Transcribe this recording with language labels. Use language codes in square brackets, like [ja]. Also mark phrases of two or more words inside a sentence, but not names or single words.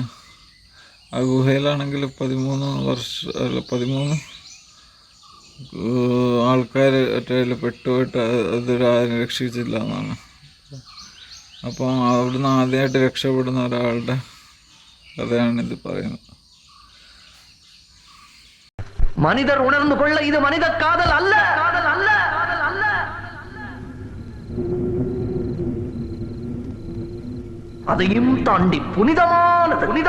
[ml] ആ ഗുഹയിലാണെങ്കിൽ 13 ആൾക്കാർ ഒറ്റയിൽ പെട്ടുപോയിട്ട് അതൊരാരും രക്ഷിച്ചില്ല എന്നാണ്. അപ്പോൾ അവിടുന്ന് ആദ്യമായിട്ട് രക്ഷപ്പെടുന്ന ഒരാളുടെ കഥയാണിത് പറയുന്നത്. [ta] மனிதர் உணர்ந்து கொள்ள இது மனித காதல் அல்ல. அதையும் தாண்டி புனிதமானது.